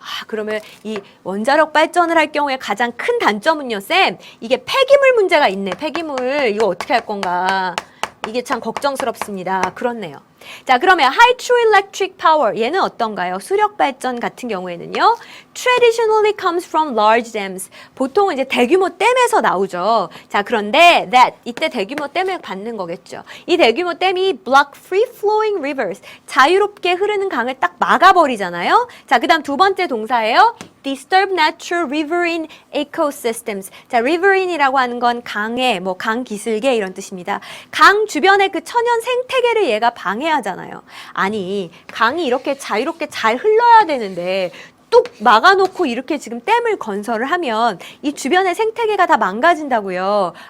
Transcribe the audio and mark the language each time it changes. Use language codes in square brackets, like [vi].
[ko] 그러면 이 원자력 발전을 할 경우에 가장 큰 단점은요, 쌤, 이게 폐기물 문제가 있네. 폐기물, 이거 어떻게 할 건가? 이게 참 걱정스럽습니다. 그렇네요. 자, 그러면 [en] hydroelectric power, [ko] 얘는 어떤가요? 수력 발전 같은 경우에는요. [en] traditionally comes from large dams. [ko] 보통은 이제 대규모 댐에서 나오죠. 자, 그런데 that, 이때 대규모 댐을 받는 거겠죠. 이 대규모 댐이 [en] block free flowing rivers. [ko] 자유롭게 흐르는 강을 딱 막아버리잖아요. 자, 그 다음 두 번째 동사예요. [en] disturb natural riverine ecosystems. [ko] 자, river이라고 하는 건 강해, 강 기슭에 이런 뜻입니다. 강 주변의 그 천연 생태계를 얘가 방해하잖아요. 아니, 강이 이렇게 자유롭게 잘 흘러야 되는데 뚝 막아놓고 이렇게 지금 댐을 건설을 하면 이 주변의 생태계가 다 망가진다고요.